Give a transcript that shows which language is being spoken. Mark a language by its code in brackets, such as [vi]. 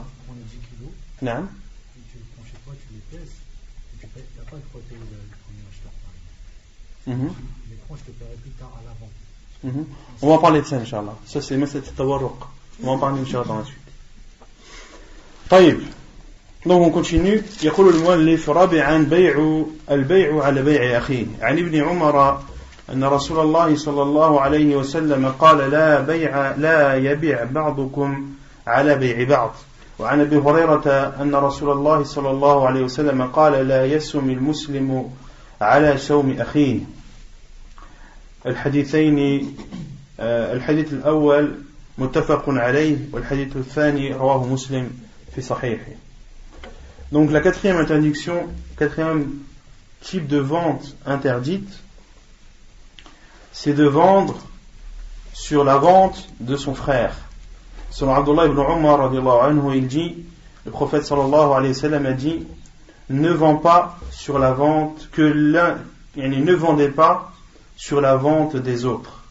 [fr] Tu prends les 10 kilos, non. et tu les prends chez toi, tu les pèses, et tu n'as pas le droit de payer le premier acheteur, par exemple. Tu les prends, je te paierai plus tard à la vente. On va en parler de ça, Inch'Allah. Ça, c'est Mas'alat al-Tawarruq. On va en parler, Inch'Allah, dans la suite. طيب. Donc, on continue. [ar] يقول المؤلف رابعا البيع على بيع أخيه. عن ابن عمر أن رسول الله صلى الله عليه وسلم قال لا يبيع بعضكم على بيع بعض. وعن أبي هريرة أن رسول الله صلى الله عليه وسلم قال لا يسم المسلم على سوم أخيه. الحديثين الحديث الأول متفق عليه والحديث الثاني رواه مسلم في صحيحه. [fr] Donc la quatrième interdiction, quatrième type de vente interdite, c'est de vendre sur la vente de son frère. Selon Abdullah ibn Umar radiallahu anhu, il dit, le prophète sallallahu alayhi wa sallam a dit, ne vend pas sur la vente que l'un, ne vendez pas sur la vente des autres.